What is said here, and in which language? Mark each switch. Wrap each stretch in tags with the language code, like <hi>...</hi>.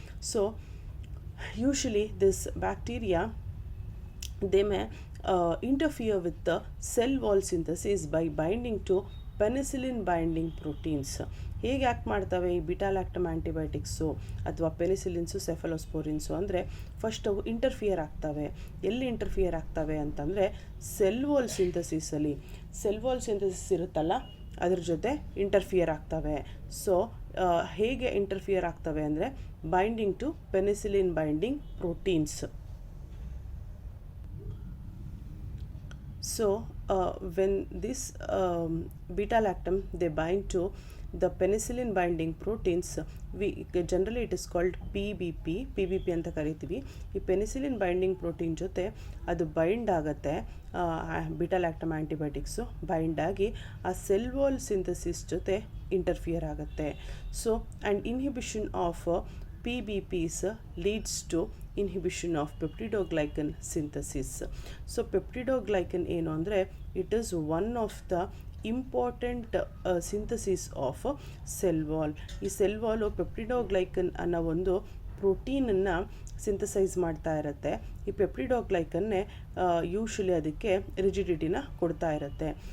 <en>So usually this bacteria they may interfere with the cell wall synthesis by binding to penicillin binding proteins.</en> <kn>ಹೇಗೆ act ಮಾಡ್ತವೆ ಈ beta ಲ್ಯಾಕ್ಟಮ್ antibiotics ಅಥವಾ ಪೆನಿಸಿಲಿನ್ಸು, ಸೆಫಲೋಸ್ಪೋರಿನ್ಸು ಅಂದರೆ first ಅವು interfere ಆಗ್ತವೆ. ಎಲ್ಲಿ ಇಂಟರ್ಫಿಯರ್ ಆಗ್ತವೆ ಅಂತಂದರೆ cell wall ಸಿಂಥಸಿಸಲ್ಲಿ. Cell wall synthesis ಇರುತ್ತಲ್ಲ ಅದ್ರ ಜೊತೆ ಇಂಟರ್ಫಿಯರ್ ಆಗ್ತವೆ. ಸೊ ಹೇಗೆ ಇಂಟರ್ಫಿಯರ್ ಆಗ್ತವೆ ಅಂದರೆ</kn> <en>Binding to penicillin binding proteins. So when this beta-lactam they bind to the penicillin binding proteins, generally it is called PBP</en> <kn>ಅಂತ ಕರಿತೀವಿ. ಈ ಪೆನಿಸಿಲಿನ್ ಬೈಂಡಿಂಗ್ ಪ್ರೋಟೀನ್ ಜೊತೆ ಅದು ಬೈಂಡ್ ಆಗುತ್ತೆ, ಬೀಟಾ ಲ್ಯಾಕ್ಟಮ್ ಆ್ಯಂಟಿಬಯೋಟಿಕ್ಸು ಬೈಂಡ್ ಆಗಿ ಆ ಸೆಲ್ ವಾಲ್ ಸಿಂಥಸಿಸ್ ಜೊತೆ interfere ಆಗುತ್ತೆ.</kn> <en>So and inhibition of PBPs leads to inhibition of peptidoglycan synthesis. So peptidoglycan</en> <kn>ಏನು ಅಂದರೆ</kn> <en>it is one of the important synthesis of cell wall.</en> <kn>ಈ cell Vaalu ಪೆಪ್ಟಿಡೋಗ್ಲೈಕನ್ ಅನ್ನೋ ಒಂದು ಪ್ರೋಟೀನನ್ನು ಸಿಂಥಸೈಸ್ ಮಾಡ್ತಾ ಇರುತ್ತೆ. ಈ ಪೆಪ್ಟಿಡೋಗ್ಲೈಕನ್ನೇ ಯೂಶ್ವಲಿ ಅದಕ್ಕೆ ರಿಜಿಡಿಟಿನ ಕೊಡ್ತಾ ಇರುತ್ತೆ.</kn>